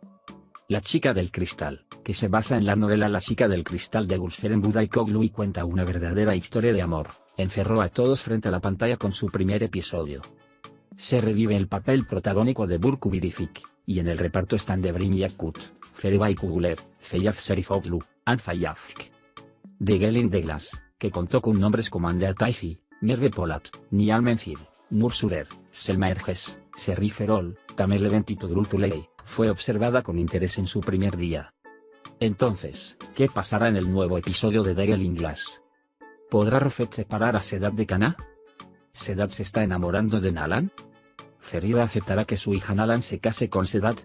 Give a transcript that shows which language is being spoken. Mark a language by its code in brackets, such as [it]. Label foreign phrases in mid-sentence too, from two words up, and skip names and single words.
[es] La chica del cristal, que se basa en la novela La chica del cristal de Gulseren Budaykoğlu y cuenta una verdadera historia de amor, encerró a todos frente a la pantalla con su primer episodio. Se revive el papel protagónico de Burcu Bidifik, y en el reparto están Devrim Yakut, Feriha Kuguler, Feyyaz Serifoglu, Anne Fayyazk. The Gelling Glass, que contó con nombres como Andrea Taifi, Merve Polat, Nihal Menfil, Nur Surer, Selma Erges, Serif Erol, Tamer Levent y Togrul Tuley, fue observada con interés en su primer día. Entonces, ¿qué pasará en el nuevo episodio de The Gelling Glass? ¿Podrá Rafet separar a Sedat de Kana? ¿Sedat se está enamorando de Nalan? ¿Ferida aceptará que su hija Nalan se case con Sedat?